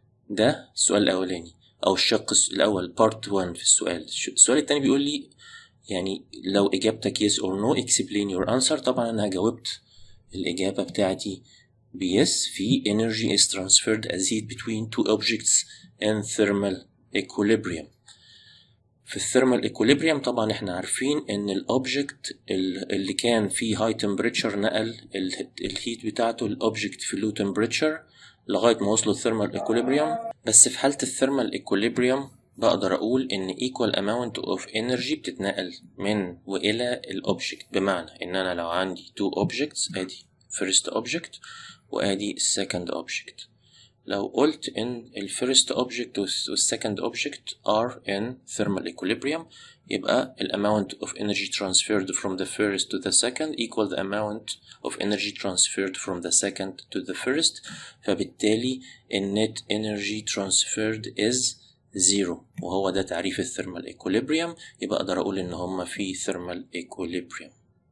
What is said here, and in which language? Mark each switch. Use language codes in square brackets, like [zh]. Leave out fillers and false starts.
[ar] ده السؤال الأولاني أو الشق الأول part 1 في السؤال. السؤال التاني بيقول لي يعني لو إجابتك [en] yes or no explain your answer. [ar] طبعا أنا جاوبت الإجابة بتاعتي yes. [en] في energy is transferred as heat between two objects in thermal equilibrium. [ar] في الثيرمال equilibrium طبعا احنا عارفين ان الاوبجكت اللي كان فيه high temperature نقل الهيت بتاعته الاوبجكت في low temperature لغاية ما وصلوا الثيرمال equilibrium. بس في حالة الثيرمال [en] equilibrium [ar] بقدر اقول ان [en] equal amount of energy [ar] بتتنقل من والى الاوبجكت، بمعنى ان انا لو عندي [en] two objects [ar] ادي [en] first object [ar] وادي [en] second object، [ar] لو قلت ان ال [en] first object [ar] وال [en] second object are in thermal equilibrium [ar] يبقى ال [en] amount of energy transferred from the first to the second equal the amount of energy transferred from the second to the first. [ar] فبالتالي ال [en] net energy transferred is zero، [ar] وهو ده تعريف ال [en] thermal equilibrium. [ar] يبقى اقدر اقول ان هما في thermal equilibrium.